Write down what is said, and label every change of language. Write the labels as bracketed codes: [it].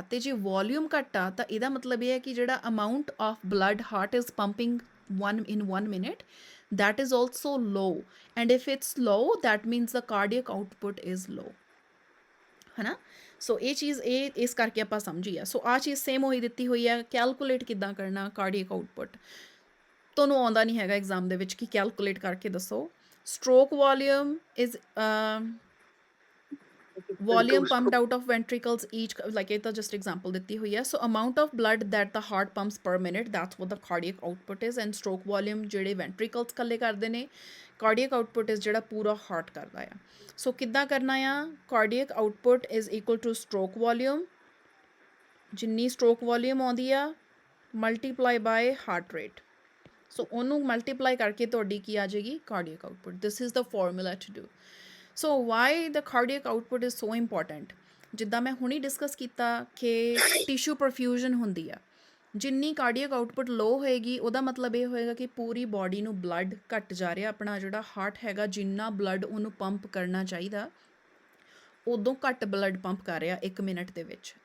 [pa] ਅਤੇ ਜੇ ਵੋਲਿਊਮ ਘੱਟ ਆ ਤਾਂ ਇਹਦਾ ਮਤਲਬ ਇਹ ਹੈ ਕਿ ਜਿਹੜਾ [en] amount of blood heart is pumping in 1 minute, that is also low, and if it's low that means the cardiac output is low, [pa] ਹੈ ਨਾ। ਸੋ ਇਹ ਚੀਜ਼ ਇਸ ਕਰਕੇ ਆਪਾਂ ਸਮਝੀ ਆ। ਸੋ ਆਹ ਚੀਜ਼ ਸੇਮ ਹੋਈ ਦਿੱਤੀ ਹੋਈ ਹੈ। ਕੈਲਕੂਲੇਟ ਕਿੱਦਾਂ ਕਰਨਾ ਕਾਰਡੀਅਕ ਆਊਟਪੁੱਟ, ਤੁਹਾਨੂੰ ਆਉਂਦਾ ਨਹੀਂ ਹੈਗਾ ਐਗਜ਼ਾਮ ਦੇ ਵਿੱਚ ਕਿ ਕੈਲਕੂਲੇਟ ਕਰਕੇ ਦੱਸੋ। [en] stroke volume is volume pumped out of ventricles each, like [pa] ਇਹ ਤਾਂ [en] just example ਦਿੱਤੀ ਹੋਈ ਹੈ। So amount of blood that the heart pumps per minute, that's what the cardiac output is, and stroke volume ਜਿਹੜੇ ventricles [pa] ਇਕੱਲੇ ਕਰਦੇ ਨੇ, [en] cardiac output is ਜਿਹੜਾ ਪੂਰਾ heart ਕਰਦਾ ਆ। So [pa] ਕਿੱਦਾਂ ਕਰਨਾ ਆ? [en] cardiac output is equal to stroke volume, ਜਿੰਨੀ stroke volume ਆਉਂਦੀ ਆ multiply by heart rate, so ਉਹਨੂੰ multiply [pa] ਕਰਕੇ ਤੁਹਾਡੀ ਕੀ ਆ ਜਾਏਗੀ? [en] cardiac output. This is the formula to do. So why the cardiac output is so important? [pa] ਜਿੱਦਾਂ ਮੈਂ ਹੁਣੀ ਡਿਸਕਸ ਕੀਤਾ ਕਿ ਟਿਸ਼ੂ ਪਰਫਿਊਜ਼ਨ ਹੁੰਦੀ ਆ, ਜਿੰਨੀ ਕਾਰਡੀਅਕ ਆਊਟਪੁੱਟ ਲੋ ਹੋਏਗੀ ਉਹਦਾ ਮਤਲਬ ਇਹ ਹੋਏਗਾ ਕਿ ਪੂਰੀ ਬੋਡੀ ਨੂੰ ਬਲੱਡ ਘੱਟ ਜਾ ਰਿਹਾ। ਆਪਣਾ ਜਿਹੜਾ ਹਾਰਟ ਹੈਗਾ ਜਿੰਨਾ ਬਲੱਡ ਉਹਨੂੰ ਪੰਪ ਕਰਨਾ ਚਾਹੀਦਾ ਉਦੋਂ ਘੱਟ ਬਲੱਡ ਪੰਪ ਕਰ ਰਿਹਾ 1 ਮਿੰਟ ਦੇ ਵਿੱਚ।